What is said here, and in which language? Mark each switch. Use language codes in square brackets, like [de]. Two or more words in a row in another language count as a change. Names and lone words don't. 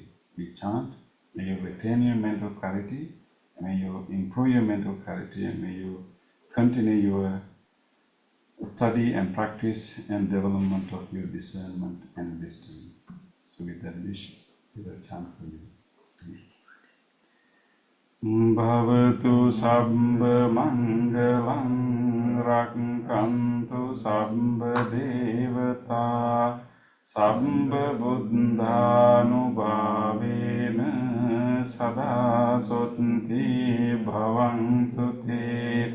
[en] We chant, may you retain your mental clarity, may you improve your mental clarity, and may you continue your study and practice and development of your discernment and wisdom. So with that wish, we will chant for you. [pi] Bhavatu sabba mangalam rakkantu sabba devata sabba buddhanubhavena sada sotthi bhavantu te.